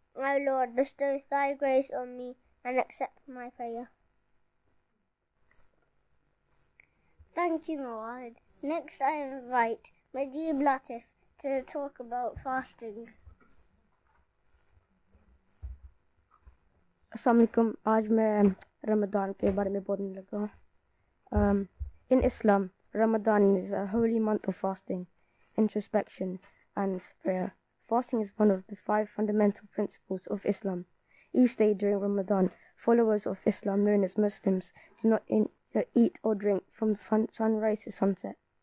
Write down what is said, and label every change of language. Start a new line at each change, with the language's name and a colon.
English: O Lord, bestow Thy grace on me and accept my prayer. Thank you, Mawad. Next, I invite Majib Latif to talk about fasting.
Hindi: अस्सलाम वालेकुम। आज मैं रमज़ान के बारे में बोलने लगा हूँ।
English: In Islam, Ramadan is a holy month of fasting, introspection, and prayer. Fasting is one of the 5 fundamental principles of Islam. Each day during Ramadan, followers of Islam, known as Muslims, do not eat or drink from sunrise to sunset.